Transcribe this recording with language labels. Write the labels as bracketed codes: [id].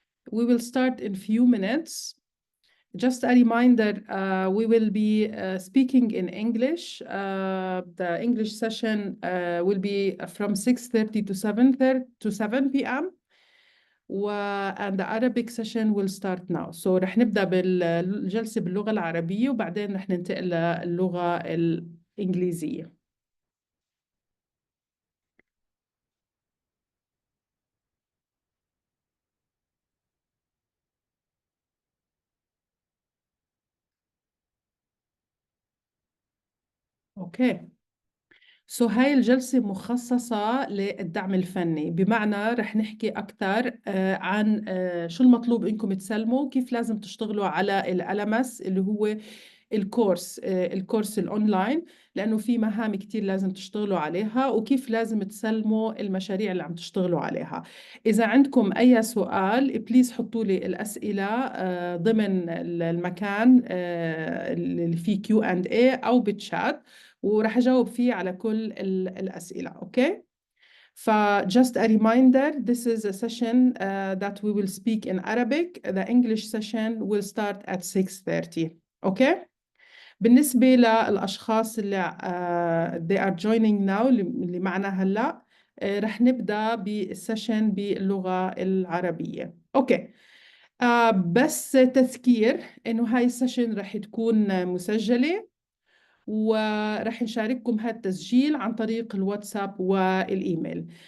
[en] We will start in few minutes. Just a reminder, we will be speaking in English. The English session will be from 6:30 to 7:30 to 7 p.m. And the Arabic session will start now. So [ar] رح نبدأ بالجلسة باللغة العربية وبعدين رح ننتقل للغة الإنجليزية. اوكي. هاي الجلسة مخصصة للدعم الفني، بمعنى رح نحكي أكثر عن شو المطلوب إنكم تسلموا، كيف لازم تشتغلوا على الألمس اللي هو الكورس الأونلاين، لأنه في مهام كتير لازم تشتغلوا عليها، وكيف لازم تسلموا المشاريع اللي عم تشتغلوا عليها. إذا عندكم أي سؤال بليز حطوا لي الأسئلة ضمن المكان اللي فيه Q&A أو بالشات، وراح أجاوب فيه على كل الأسئلة. أوكي. [en] just a reminder, this is a session that we will speak in Arabic. The English session will start at 6:30. [ar] أوكي. بالنسبة للأشخاص اللي [en] they are joining now [ar] اللي معنا هلأ، رح نبدأ بالسيشن باللغة العربية. أوكي. بس تذكير إنه هاي السيشن رح تكون مسجلة، ورح نشارككم هذا التسجيل عن طريق الواتساب والإيميل.